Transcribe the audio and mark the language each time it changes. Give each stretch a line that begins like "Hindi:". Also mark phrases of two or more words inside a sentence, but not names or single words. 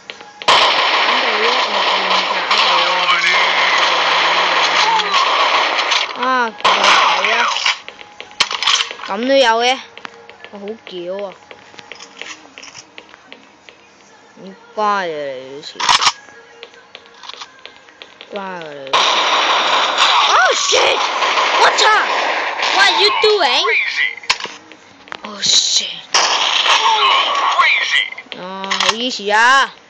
Cantonese: 啊！係啊！咁都有嘅，我好屌啊！唔乖啊你好似，乖啊你。
English: Oh shit! What the? What are you doing? Oh shit!
Cantonese: 啊，好easy啊！